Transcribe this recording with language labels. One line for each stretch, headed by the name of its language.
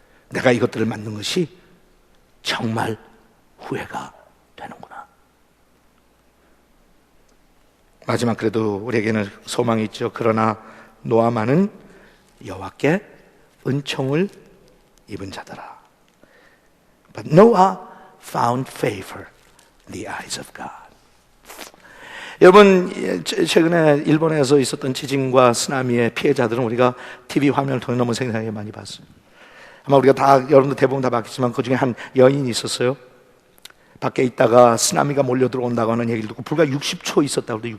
Korean: 내가 이것들을 만든 것이 정말 후회가 되는구나. 마지막 그래도 우리에게는 소망이 있죠. 그러나 노아만은 여호와께 은총을 입은 자더라.
English: But Noah found favor in the eyes of God.
Korean: 여러분, 최근에 일본에서 있었던 지진과 쓰나미의 피해자들은 우리가 TV 화면을 통해 너무 생생하게 많이 봤어요. 아마 우리가 다, 여러분들 대부분 다 봤겠지만 그 중에 한 여인이 있었어요. 밖에 있다가 쓰나미가 몰려 들어온다고 하는 얘기를 듣고 불과 60초 있었다고 그래요.